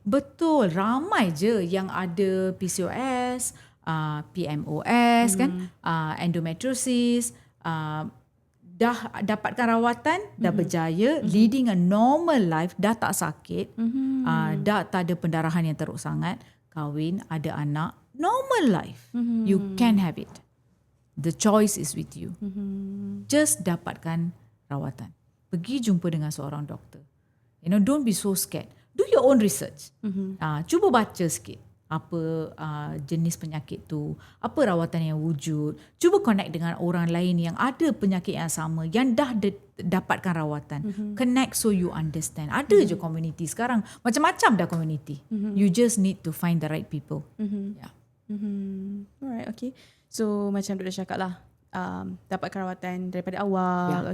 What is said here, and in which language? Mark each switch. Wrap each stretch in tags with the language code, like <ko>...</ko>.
<ms>Betul. Ramai je yang ada PCOS, PMOS kan, endometriosis, dah dapatkan rawatan, dah berjaya,</ms> <en>leading a normal life,</en> <ms>dah tak sakit, dah tak ada pendarahan yang teruk sangat, kahwin, ada anak,</ms> <en>normal life. You can have it. The choice is with you. Just</en> <ms>dapatkan rawatan. Pergi jumpa dengan seorang doktor.</ms> <en>Don't be so scared. Do your own research.</en> <ms>Cuba baca sikit apa jenis penyakit tu, apa rawatan yang wujud. Cuba connect dengan orang lain yang ada penyakit yang sama, yang dah dapatkan rawatan.</ms> <en>Connect so you understand.</en> <ms>Ada je community sekarang. Macam-macam dah community.</ms> <en>You just need to find the right people. Yeah. Alright, okay. So macam Dr.</en> <ms>cakap lah, dapatkan rawatan daripada awal.</ms>